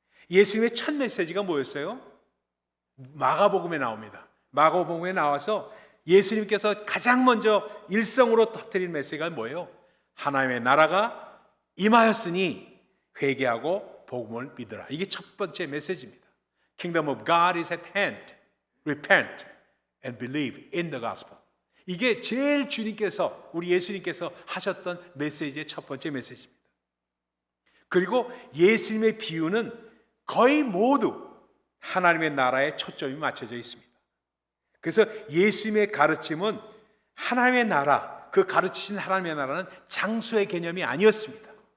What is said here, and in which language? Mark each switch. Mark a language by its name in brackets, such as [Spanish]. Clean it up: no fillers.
[Korean] 예수님의 첫 메시지가 뭐였어요? 마가복음에 나옵니다. 마가복음에 나와서 예수님께서 가장 먼저 일성으로 터뜨린 메시지가 뭐예요? 하나님의 나라가 임하였으니 회개하고 복음을 믿으라. 이게 첫 번째 메시지입니다. [English] Kingdom of God is at hand. Repent and believe in the gospel. [Korean] 이게 제일 주님께서, 우리 예수님께서 하셨던 메시지의 첫 번째 메시지입니다. 그리고 예수님의 비유는 거의 모두 하나님의 나라에 초점이 맞춰져 있습니다. 그래서 예수님의 가르침은 하나님의 나라, 그 가르치신 하나님의 나라는 장소의 개념이 아니었습니다.